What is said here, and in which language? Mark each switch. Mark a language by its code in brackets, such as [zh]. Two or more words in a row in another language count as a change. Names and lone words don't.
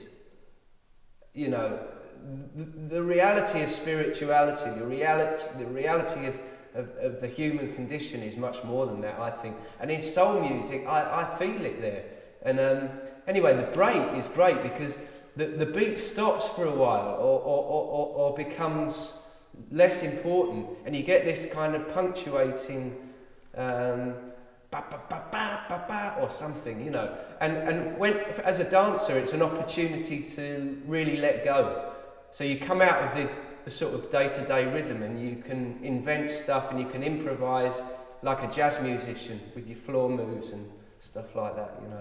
[en] You know, the reality of spirituality, the reality of the human condition is much more than that, I think. And in soul music, I feel it there. And anyway, the break is great because the beat stops for a while or becomes less important, and you get this kind of punctuating ba ba ba ba ba ba or something, you know. And when, as a dancer, it's an opportunity to really let go. So you come out of the sort of day-to-day rhythm, and you can invent stuff, and you can improvise like a jazz musician with your floor moves and stuff like that, you know.